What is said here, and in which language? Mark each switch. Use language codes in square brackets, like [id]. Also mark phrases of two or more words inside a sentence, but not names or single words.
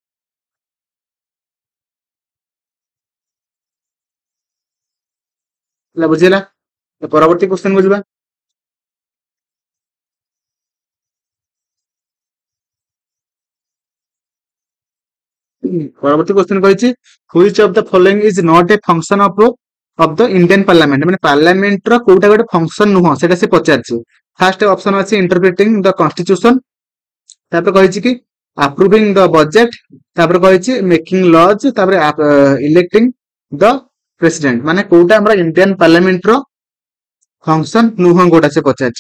[or] ହେଲା ବୁଝିଲା। ପରବର୍ତ୍ତୀ କ୍ୱେଶ୍ଚନ କୁ ଯିବା। ପରବର୍ତ୍ତୀ କ୍ୱେଶ୍ଚନ କହିଛି [en] which of the following is not a function of the Indian parliament, [or] ମାନେ ପାର୍ଲାମେଣ୍ଟର କୋଉଟା ଗୋଟେ ଫଙ୍କସନ ନୁହଁ ସେଟା ସେ ପଚାରିଛି। [en] first option [or] ଅଛି [en] interpreting the constitution, [or] ତାପରେ କହିଛି କି [en] approving the budget, [or] ତାପରେ କହିଛି [en] making laws, [or] ତାପରେ [en] electing the president, [or] ମାନେ କୋଉଟା ଆମର [en] Indian parliamentର function [or] ନୁହଁ କୋଉଟା ସେ ପଚାରିଛି।